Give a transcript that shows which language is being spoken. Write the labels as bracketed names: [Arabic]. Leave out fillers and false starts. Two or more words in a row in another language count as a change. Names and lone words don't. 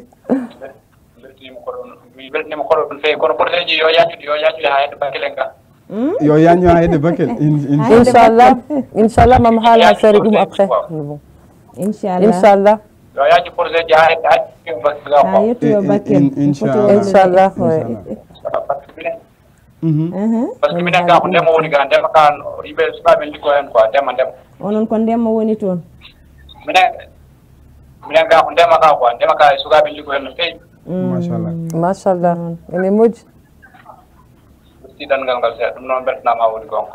[Fula] Mi beltinima koɗo ɗum feewi kono projet yo yaajude ha hedde Bakel en ga. yo yaño ha hedde Bakel. Inchallah mam haala affaire ɗum après. Inchallah. Yo yaaju projet ji ha hedde Bakel ga ha yettoyo Bakel Inchallah. [French] Par ce que [Fula] minen ga ko ndema woni ga ndema ka yimɓe sukaɓe liggo hen quoi ndema. onon ko ndemma woni toon minen ga ko ndema ka quoi ndema ka sukaɓe liggo hen no feewi. Machallah ene moƴƴi. Sidangal ngal seeɗa ɗum noon beltanama ha woni gonga.